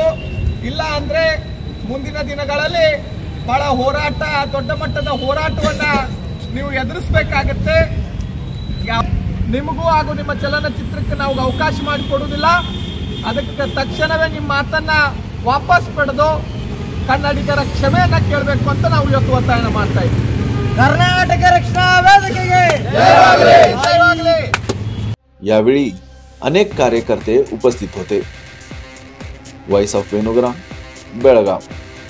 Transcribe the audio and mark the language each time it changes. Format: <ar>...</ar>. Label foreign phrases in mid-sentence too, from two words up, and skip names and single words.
<kn>ಇಲ್ಲ ಅಂದ್ರೆ ಮುಂದಿನ ದಿನಗಳಲ್ಲಿ ಬಹಳ ಹೋರಾಟ, ದೊಡ್ಡ ಮಟ್ಟದ ಹೋರಾಟವನ್ನ ನೀವು ಎದುರಿಸಬೇಕಾಗುತ್ತೆ। ನಿಮಗೂ ಹಾಗೂ ನಿಮ್ಮ ಚಲನಚಿತ್ರಕ್ಕೆ ನಾವು ಅವಕಾಶ ಮಾಡಿಕೊಡುವುದಿಲ್ಲ। ಅದಕ್ಕೆ ತಕ್ಷಣವೇ ನಿಮ್ಮ ಮಾತನ್ನ ವಾಪಸ್ ಪಡೆದು ಕನ್ನಡಿಗರ ಕ್ಷಮೆಯನ್ನ ಕೇಳಬೇಕು ಅಂತ ನಾವು ಇವತ್ತು ಒತ್ತಾಯ ಮಾಡ್ತಾ ಇದ್ದೀವಿ। ಕರ್ನಾಟಕ ರಕ್ಷಣಾ ವೇದಿಕೆಗೆ ಜಯವಾಗಲಿ।</kn> <mr>यावेळी अनेक कार्यकर्ते उपस्थित होते। वॉइस ऑफ वेणुग्राम, बेळगाव।</mr>